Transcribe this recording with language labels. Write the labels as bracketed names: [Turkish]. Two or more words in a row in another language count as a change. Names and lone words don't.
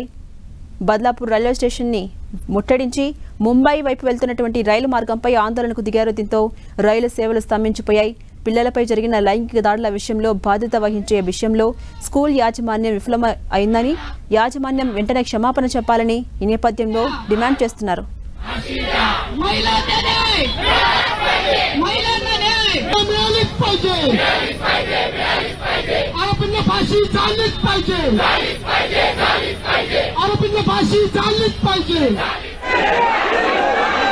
[Telugu] బద్లాపూర్ రైల్వే స్టేషన్ని ముట్టడించి ముంబై వైపు వెళ్తున్నటువంటి రైలు మార్గంపై ఆందోళనకు దిగారు. దీంతో రైలు సేవలు స్తంభించిపోయాయి. పిల్లలపై జరిగిన లైంగిక దాడుల విషయంలో బాధ్యత వహించే విషయంలో స్కూల్ యాజమాన్యం విఫలం అయిందని, యాజమాన్యం వెంటనే క్షమాపణ చెప్పాలని ఈ నేపథ్యంలో డిమాండ్ చేస్తున్నారు. [Marathi] आरोपींना फाशी झालीच पाहिजे. आरोपींना फाशी झालीच पाहिजे.